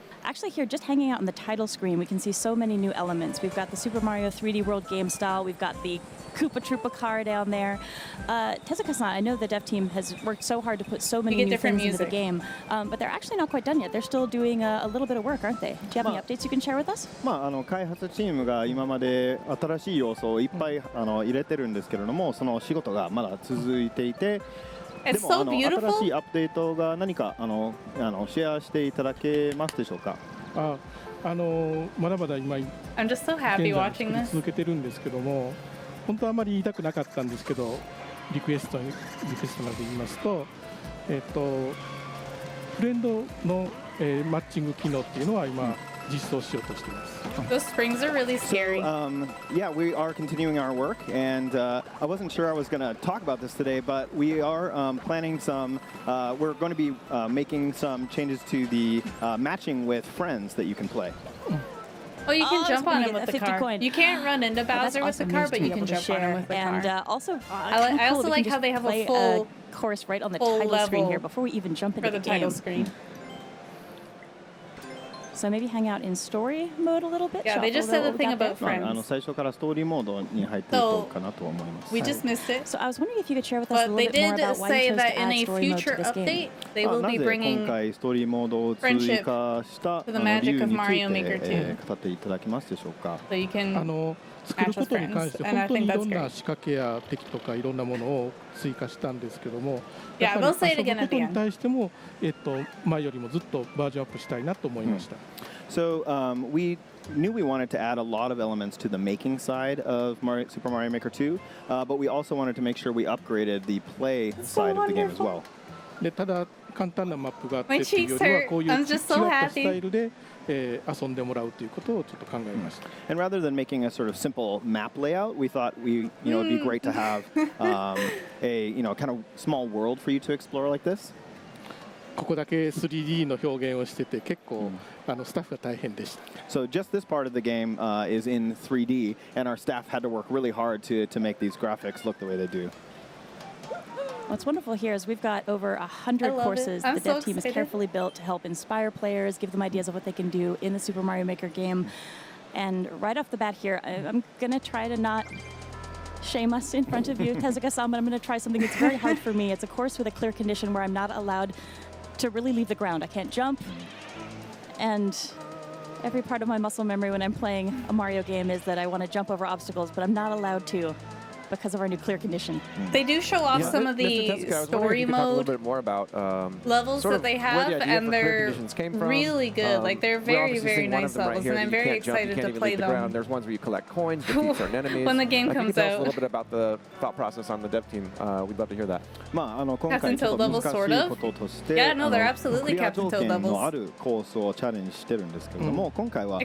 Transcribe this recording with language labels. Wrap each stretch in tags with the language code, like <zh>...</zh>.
<en>Actually here, just hanging out on the title screen, we can see so many new elements. We've got the Super Mario 3D World game style. We've got the Koopa Troopa car down there. Tezuka-san, I know the dev team has worked so hard to put so many new things into the game, but they're actually not quite done yet. They're still doing a little bit of work, aren't they? Do you have any updates you can share with us?</en> <ja>開発チームが今まで新しい要素をいっぱい入れてるんですけれども、その仕事がまだ続いていて。でも新しいアップデートが何かシェアしていただけますでしょうか。まだまだ今現在続けてるんですけども、本当はあまり言いたくなかったんですけど、リクエストなどで言いますと、フレンドの、マッチング機能っていうのは今実装しようとしています。</ja> <en>Those springs are really scary. Yeah, we are continuing our work, and I wasn't sure I was going to talk about this today, but we are planning some. We're going to be making some changes to the matching with friends that you can play. Oh, you can jump on him with the car. You can't run into Bowser with the car, but you can jump on him with the car. And also, I also like how they have a full course right on the title screen here before we even jump into the title screen. So maybe hang out in story mode a little bit. Yeah, they just said the thing about friends.</en> <ja>最初からストーリーモードに入っていこうかなと思います。</ja> <en>We just missed it. So I was wondering if you could share with us a little bit more about why you chose to add story mode to this game. They will be bringing</en> <ja>今回ストーリーモードを追加した理由について語っていただけますでしょうか。</ja> <en>So you can</en> <ja>作ることに関して本当にいろんな仕掛けや敵とかいろんなものを追加したんですけども、やっぱり遊ぶことに対しても前よりもずっとバージョンアップしたいなと思いました。</ja> <en>So we knew we wanted to add a lot of elements to the making side of Super Mario Maker 2, but we also wanted to make sure we upgraded the play side of the game as well.</en> <ja>でただ簡単なマップがあってっていうよりはこういう違ったスタイルで遊んでもらうということをちょっと考えました。</ja> <en>And rather than making a sort of simple map layout, we thought it'd be great to have a kind of small world for you to explore like this.</en> <ja>ここだけ 3D の表現をしてて結構スタッフが大変でした。</ja> <en>So just this part of the game is in 3D, and our staff had to work really hard to make these graphics look the way they do. What's wonderful here is we've got over 100 courses the dev team has carefully built to help inspire players, give them ideas of what they can do in the Super Mario Maker game. And right off the bat here, I'm going to try to not shame us in front of you, Tezuka-san, but I'm going to try something that's very hard for me. It's a course with a clear condition where I'm not allowed to really leave the ground. I can't jump. And every part of my muscle memory when I'm playing a Mario game is that I want to jump over obstacles, but I'm not allowed to because of our new clear condition. They do show off some of the story mode talk a little bit more about, levels that they have, and they're really good. Like they're very, very nice levels, and I'm very excited to play them. There's ones where you collect coins, defeat certain enemies. When the game comes out. Tell us a little bit about the thought process on the dev team. We'd love to hear that. Captain Toad levels, sort of. Yeah, no, they're absolutely Captain Toad levels.</en> <ja>のあるコースをチャレンジしてるんですけれども、今回はジ</ja>